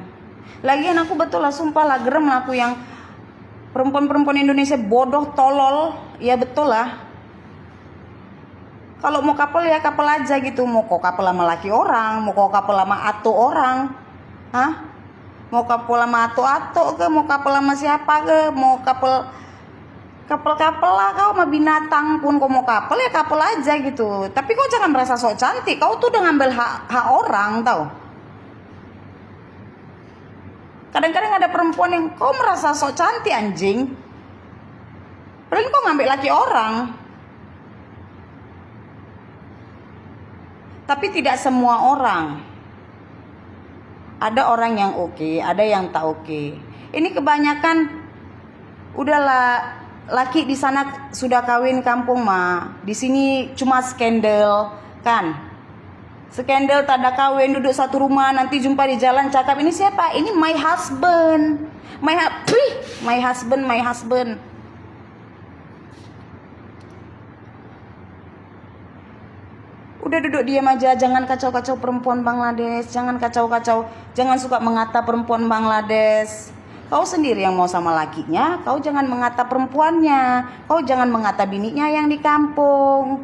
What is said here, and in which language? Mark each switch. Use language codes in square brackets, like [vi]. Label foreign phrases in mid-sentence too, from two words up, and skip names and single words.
[ms] Lagian aku betul lah, sumpah lah, gerem lah aku yang perempuan-perempuan Indonesia bodoh, tolol. Ya betul lah. [id] Kalau mau couple ya couple aja gitu. Mau kau couple sama laki orang, mau kau couple sama atu orang. Hah? Mau couple sama atu-atu ke, mau couple sama siapa ke, mau couple lah kau sama binatang pun kau mau couple ya couple aja gitu. Tapi kau jangan merasa sok cantik. Kau tuh udah ngambil hak orang tau. Kadang-kadang ada perempuan yang kau merasa sok cantik anjing. Padahal kau ngambil laki orang. Tapi tidak semua orang. [ms] Ada orang yang oke, ada yang tak oke. [id] Ini kebanyakan udahlah, laki di sana sudah kawin kampung mah. [ms] Di sini cuma skandal kan. Skandal tak ada kawin, duduk satu rumah, nanti jumpa di jalan cakap ini siapa? [en] Ini my husband. My husband. [id] Udah duduk diam aja, jangan kacau-kacau perempuan Bangladesh, jangan kacau-kacau, jangan suka mengata perempuan Bangladesh. Kau sendiri yang mau sama lakinya, kau jangan mengata perempuannya, kau jangan mengata bininya yang di kampung.